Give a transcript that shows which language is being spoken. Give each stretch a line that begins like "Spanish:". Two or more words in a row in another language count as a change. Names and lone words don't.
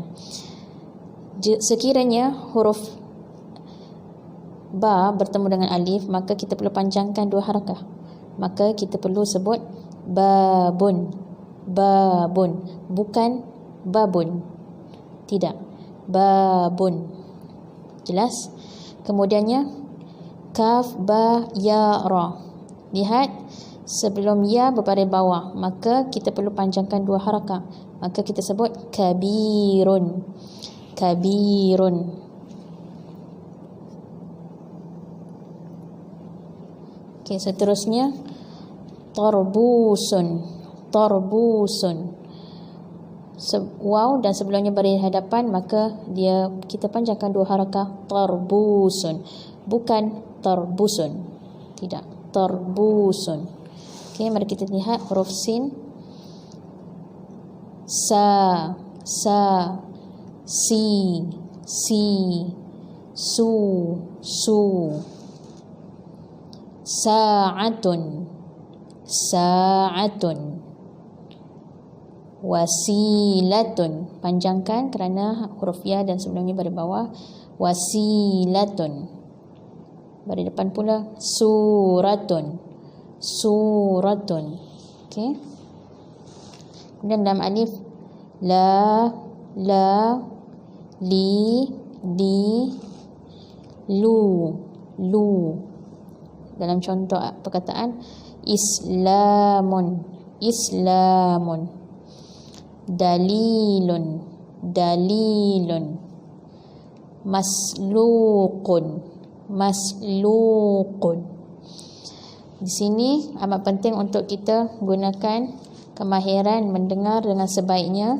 Malay: Sekiranya huruf ba bertemu dengan alif, maka kita perlu panjangkan dua harakah. Maka kita perlu sebut babun. Bukan babun. Tidak. Babun. Jelas? Kemudiannya kaf, ba, ya, ra. Lihat, sebelum ya berbaris bawah, maka kita perlu panjangkan dua harakah. Maka kita sebut kabirun. Okey, seterusnya tarbusun. Waw dan sebelumnya baris hadapan, maka kita panjangkan dua harakah, tarbusun. Bukan tarbusun. Tidak, tarbusun. Okey, mari kita lihat huruf sin. Sa, si, su. Sa'atun. Wasilatun. Panjangkan kerana huruf ya dan sebelumnya baris bawah. Wasilatun. Baris depan pula suratun. Okey. Kemudian dalam alif la, li, lu. Dalam contoh perkataan Islamun. Dalilun. Maslukun. Di sini amat penting untuk kita gunakan kemahiran mendengar dengan sebaiknya.